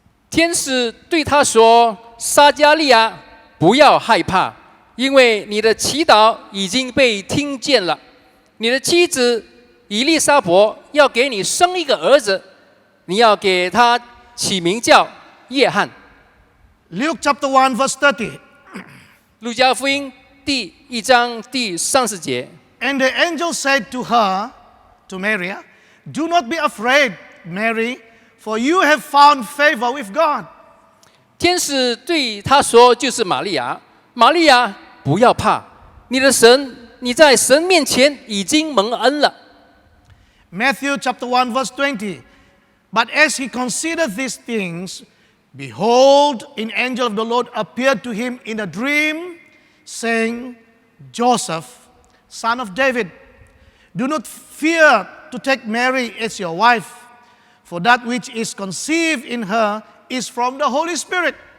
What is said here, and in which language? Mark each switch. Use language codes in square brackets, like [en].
[zh] 天使对他说：“撒迦利亚，不要害怕，因为你的祈祷已经被听见了。你的妻子以利沙伯要给你生一个儿子，你要给他起名叫约翰。” [en] Luke chapter 1, verse 30. [zh] 路加福音第1章第30节， [en] And the angel said to her, to Mary, Do not be afraid, Mary, for you have found favor with God. [zh] 天使对他说：“就是玛利亚，玛利亚，不要怕，你在神面前已经蒙恩了。” [en] Matthew chapter 1, verse 20. But as he considered these things, behold, an angel of the Lord appeared to him in a dream, saying, Joseph, son of David, do not fear to take Mary as your wife, for that which is conceived in her is from the Holy Spirit.